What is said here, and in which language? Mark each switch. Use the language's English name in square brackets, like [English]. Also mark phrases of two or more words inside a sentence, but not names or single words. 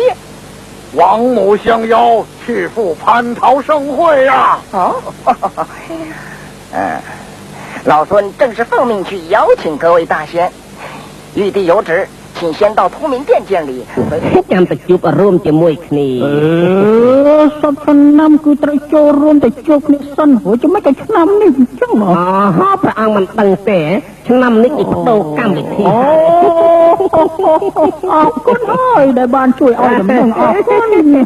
[Chinese] 王母相邀去赴蟠桃盛会呀！哦，老孙正是奉命去邀请各位大仙。玉帝有旨，请先到通明殿见礼。 [Khmer] ចាំទៅជួបរួមជាមួយគ្នា សពឆ្នាំគឺត្រូវចូលរួមទៅជួបគ្នាសិនព្រោះចាំមិនក៏ឆ្នាំនេះអញ្ចឹង អូព្រះអង្គមិនដឹងទេឆ្នាំនេះគេបដូរកម្មវិធី អរគុណហើយដែលបានជួយឲ្យដំណឹងអរគុណ